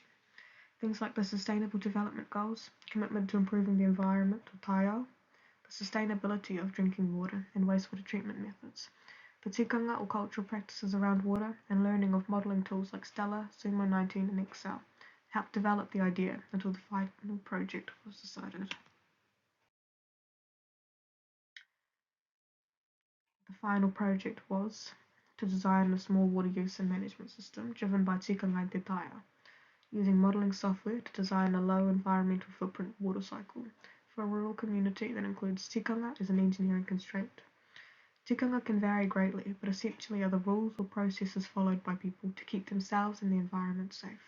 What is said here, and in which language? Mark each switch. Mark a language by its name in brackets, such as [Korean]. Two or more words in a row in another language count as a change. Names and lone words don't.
[English] Things like the Sustainable Development Goals, commitment to improving the environment, or taio, the sustainability of drinking water and wastewater treatment methods, the tikanga or cultural practices around water, and learning of modelling tools like Stella, Sumo 19, and Excel helped develop the idea until the final project was decided. The final project was to design a small water use and management system driven by tikanga and [Māori] te taia, [English] using modelling software to design a low environmental footprint water cycle for a rural community that includes tikanga as an engineering constraint. Tikanga can vary greatly, but essentially are the rules or processes followed by people to keep themselves and the environment safe.